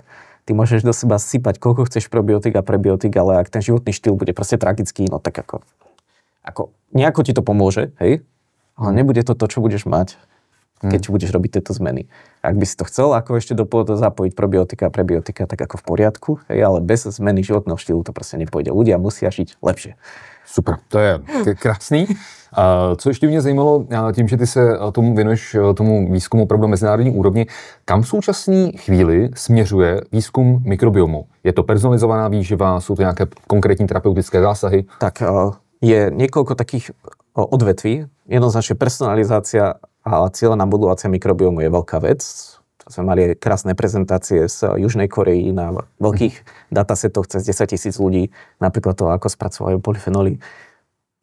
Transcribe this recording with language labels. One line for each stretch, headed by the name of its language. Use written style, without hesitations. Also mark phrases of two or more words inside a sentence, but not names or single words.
Slovak: Ty môžeš do seba sypať, koľko chceš probiotik a prebiotik, ale ak ten životný štýl bude proste tragický, no tak ako nejako ti to pomôže, hej? Ale nebude to, čo budeš mať, keď budeš robiť tieto zmeny. Ak by si to chcel, ako ešte do pôvodu zapojiť probiotika a prebiotika, tak ako v poriadku, hej? Ale bez zmeny životného štýlu to proste nepôjde. Ľudia musia žiť lepšie.
Czech: Super, to je krásný. Co ještě mě zajímalo, tím, že ty se tomu věnuješ, tomu výzkumu opravdu na mezinárodní úrovni, kam v současné chvíli směřuje výzkum mikrobiomu? Je to personalizovaná výživa, jsou to nějaké konkrétní terapeutické zásahy?
Slovak: Tak je niekoľko takých odvetví. Jednoznačne personalizácia a cieľená modulácia mikrobiomu je veľká vec. Sme mali krásne prezentácie z Južnej Korei na veľkých datasetoch cez 10 000 ľudí, napríklad to, ako spracovajú polyfenoly.